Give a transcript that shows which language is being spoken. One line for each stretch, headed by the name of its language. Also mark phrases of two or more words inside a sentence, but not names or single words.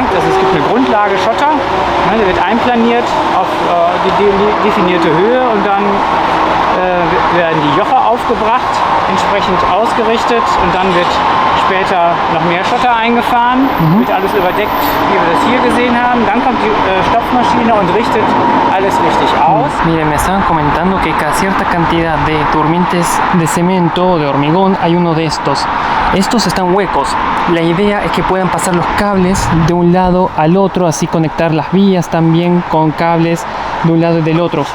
German: Es gibt eine Grundlage Schotter, ne? Der wird einplaniert auf die definierte Höhe und dann werden die Joche aufgebracht, entsprechend ausgerichtet und dann wird später noch mehr Schotter eingefahren, wird alles überdeckt, wie wir das hier gesehen haben. Dann kommt die Stopfmaschine und richtet alles richtig aus.
Spanish: Mire, me estaban comentando que cada cierta cantidad de durmientes de cemento o de hormigón hay uno de estos. Estos están huecos. La idea es que puedan pasar los cables de un lado al otro, así conectar las vías también con cables de un lado y del otro.